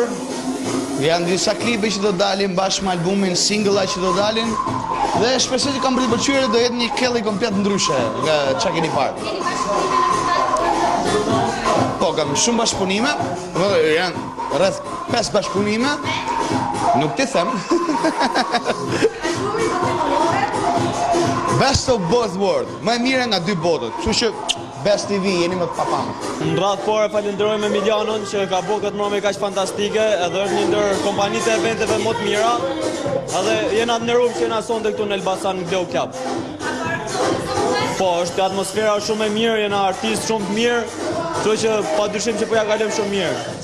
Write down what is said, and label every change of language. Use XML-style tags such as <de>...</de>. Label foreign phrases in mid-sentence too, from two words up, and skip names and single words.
<sq>Janë disa klipe që do dalin bashkë me albumin, single që do dalin. Dhe shpresoj që kam pëlqyer do jetë një kelly komplet ndryshe nga çka keni parë. Po, kam shumë bashkëpunime, janë rreth 5 bashkëpunime, nuk ti them.</sq> <en>Best of both world,</en> <sq>më e mire nga dy botët, kështu që Best TV jeni më të papamë. Në radhë parë falenderojmë Emilianon që ka bërë këtë mbrëmje kaq fantastike, edhe është një ndër kompanitë e eventeve më të mira, edhe jena të nderuar që jena sonte këtu në Elbasan Glow Club. Po, është atmosfera shumë e mirë, jena artistë shumë të mirë, kështu që padyshim që po ja kalojmë shumë mirë.</sq>